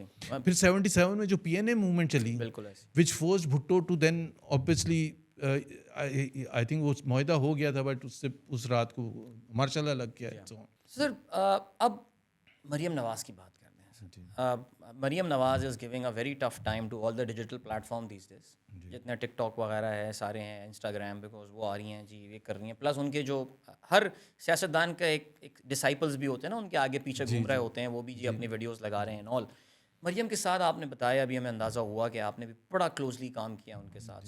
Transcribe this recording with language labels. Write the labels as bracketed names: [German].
[Urdu] پھر 77 میں جو PNA موومنٹ چلی, [English] which forced Bhutto to then obviously I think [Urdu] وہ معاہدہ ہو گیا تھا, بٹ اس سے اس رات کو ماشاء اللہ لگ گیا. سر اب مریم نواز کی بات کرتے ہیں. [English] Maryam Nawaz is giving a very tough time to all the digital platform these days. [Urdu] جتنے ٹک ٹاک وغیرہ ہے سارے ہیں, انسٹاگرام, بیکاز وہ آ رہی ہیں جی یہ کر رہی ہیں, پلس ان کے جو ہر سیاستدان کا ایک ڈسائپلز بھی ہوتے ہیں نا, ان کے آگے پیچھے گھوم رہے ہوتے ہیں, وہ بھی جی اپنی ویڈیوز لگا رہے ہیں آل. مریم کے ساتھ آپ نے بتایا, ابھی ہمیں اندازہ ہوا کہ آپ نے بھی بڑا کلوزلی کام کیا ان کے ساتھ.